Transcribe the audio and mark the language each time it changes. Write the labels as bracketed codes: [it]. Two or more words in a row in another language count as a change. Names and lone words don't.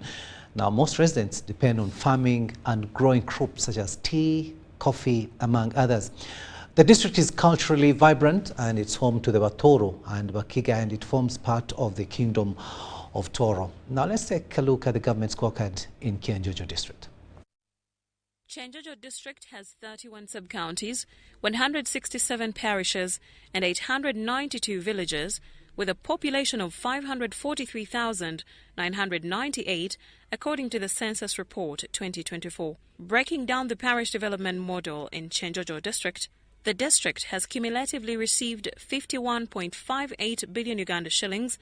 [en] Now, most residents depend on farming and growing crops such as tea, coffee, among others. The district is culturally vibrant and it's home to the Batoro and Bakiga, and it forms part of the Kingdom of Toro. Now let's take a look at the government scorecard in Kyenjojo district. Kyenjojo district has 31 sub-counties, 167 parishes and 892 villages, with a population of 543,998 according to the Census Report 2024. Breaking down the parish development model in Kyenjojo district, the district has cumulatively received 51.58 billion Uganda shillings.